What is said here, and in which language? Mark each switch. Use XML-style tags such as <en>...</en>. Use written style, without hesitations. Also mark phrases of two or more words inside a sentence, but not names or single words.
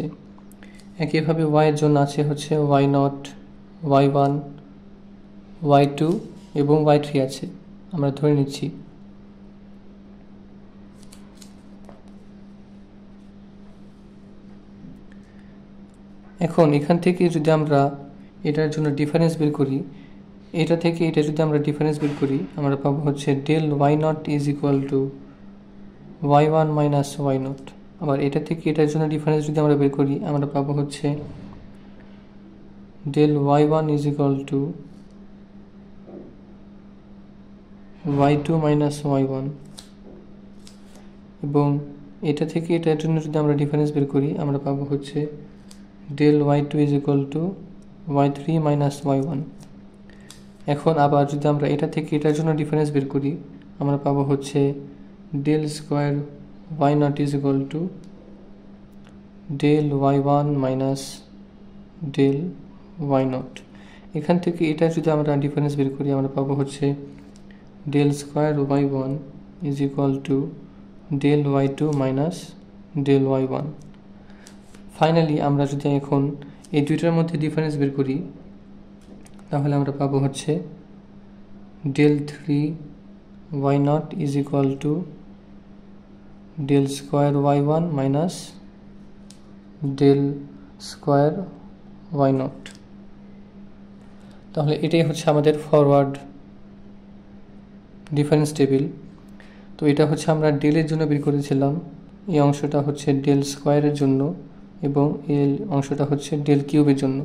<bn>একইভাবে y এর জন্য আছে হচ্ছে y0, y1, y2 এবং y3 আছে, আমরা ধরে নিচ্ছি। এখন এখান থেকে যদি আমরা এটার জন্য ডিফারেন্স বের করি, এটা থেকে এটা যদি আমরা ডিফারেন্স বের করি, আমরা পাবো হচ্ছে</bn> <en>del y0 is equal to y1 minus y0।</en> <bn>আবার এটা থেকে এটার জন্য ডিফারেন্স যদি আমরা বের করি, আমরা পাবো হচ্ছে</bn> <en>del y1 is equal to y2 minus y1।</en> <bn>এবং এটা থেকে এটার জন্য যদি আমরা ডিফারেন্স বের করি, আমরা পাবো হচ্ছে</bn> <en>del y2 is equal to y3 minus y1।</en> <bn>এখন আবার যদি আমরা এটা থেকে এটার জন্য ডিফারেন্স বের করি, আমরা পাবো হচ্ছে</bn> <en>del square y0 is equal to del y1 minus del y0.</en> <bn>এখান থেকে এটা যদি আমরা ডিফারেন্স বের করি, আমরা পাবো হচ্ছে</bn> <en>del square y1 is equal to del y2 minus del y1.</en> <bn>ফাইনালি আমরা যদি এখন এই দুইটার মধ্যে ডিফারেন্স বের করি, তাহলে আমরা পাবো হচ্ছে</bn> <en>del 3y0 is equal to del square y1 minus del square y0.</en> <bn>তাহলে এটাই হচ্ছে আমাদের</bn> <en>forward difference table.</en> <bn>তো এটা হচ্ছে আমরা ডেলের জন্য বের করেছিলাম, এই অংশটা হচ্ছে</bn> <en>del squareের</en> <bn>জন্য এবং এই অংশটা হচ্ছে</bn> <en>del cubeের</en> <bn>জন্য।</bn>